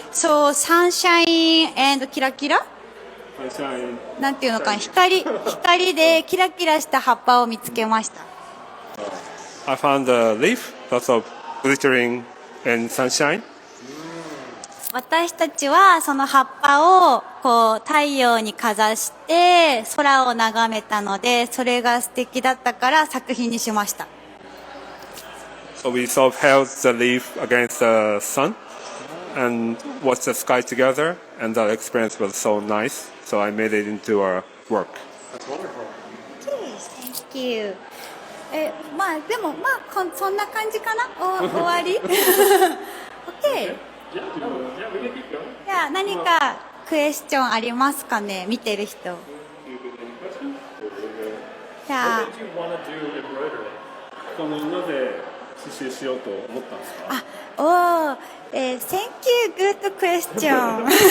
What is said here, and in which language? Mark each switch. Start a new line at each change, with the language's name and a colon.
English: So sunshine and キラキラ。
Japanese: なんていうのかな、光でキラキラした葉っぱを見つけました。
English: I found a leaf that's of glittering in sunshine.
Japanese: 私たちはその葉っぱをこう太陽にかざして空を眺めたので、それが素敵だったから作品にしました。
English: So we sort of held the leaf against the sun and watched the sky together, and that experience was so nice. So I made it into our work. That's wonderful. Thank you.
Japanese: まあでもそんな感じかな。終わり？OK。じゃあ何かクエスチョンありますかね、見てる人。じゃあ。なぜ刺繍しようと思ったんですか？
English: Thank you, good question.